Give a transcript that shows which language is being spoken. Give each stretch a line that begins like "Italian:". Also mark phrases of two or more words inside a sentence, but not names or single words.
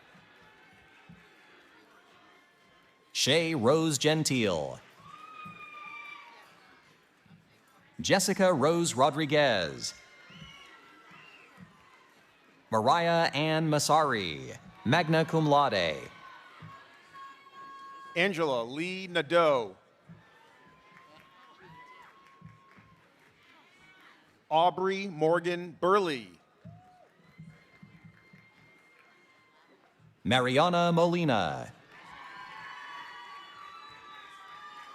English: Shay Rose Gentile. Jessica Rose Rodriguez. Mariah Ann Masari,
Latin: magna cum laude.
English: Angela Lee Nadeau. Aubrey Morgan Burley. Mariana Molina.